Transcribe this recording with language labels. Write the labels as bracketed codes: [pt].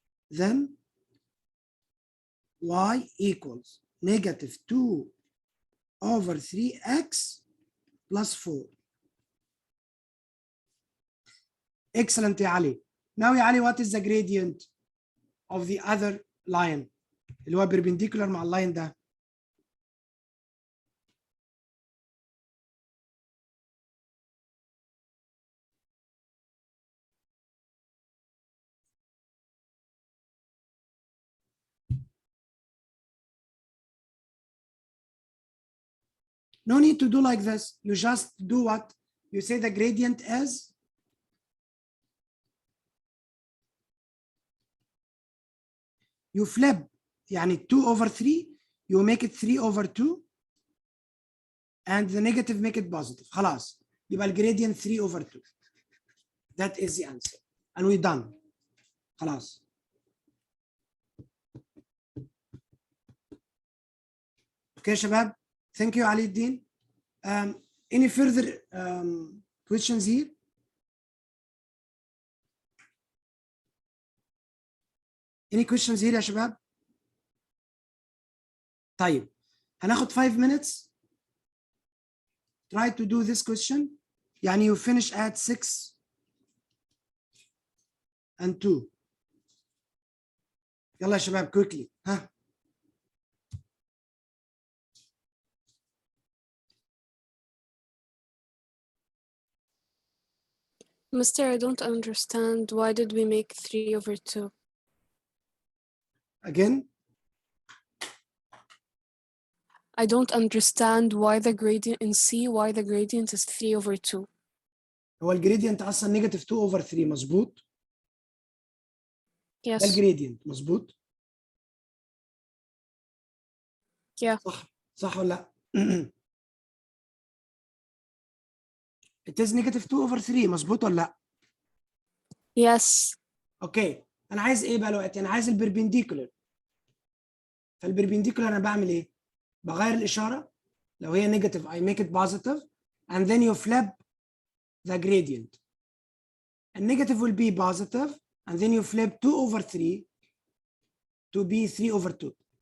[en] Then y equals negative 2 over 3x plus 4. Excellent, ya Ali. Now, ya Ali, what is the gradient of the other line? [ar] اللي هو بيربنديكولار مع اللاين ده. [en] No need to do like this. You just do what? You say the gradient as you flip يعني 2 over 3 you make it 3 over 2 and the negative make it positive. [ar] خلاص يبقى الجريدينت [en] 3 over 2. That is the answer and we done. [ar] خلاص. اوكي يا شباب. [en] Thank you علي الدين. Any further questions here? Any questions here [ar] يا شباب؟ طيب هناخد [en] 5 minutes. Try to do this question. يعني you finish at 6 and 2. [ar] يلا يا شباب [en] quickly. ها. Mister, I don't understand. Why did we make 3 over 2? Again. I don't understand why the gradient in C, why the gradient is 3 over 2. [ar] هو الجريدينت اصلا نيجاتيف [en] 2 over 3 [ar] مظبوط؟ ده [en] Yes. [ar] الجريدينت مظبوط؟ [en] Yeah. [ar] صح ولا لا؟ [en] It is negative 2 over 3 [ar] مظبوط ولا لا؟ [en] Yes. [ar] اوكي انا عايز ايه بقى دلوقتي؟ انا عايز البربنديكولر. فالبربنديكولر انا بعمل ايه؟ بغير الاشاره. لو هي نيجاتيف [en] I make it positive and then you flip the gradient. And negative will be positive and then you flip 2 over 3 to be 3 over 2.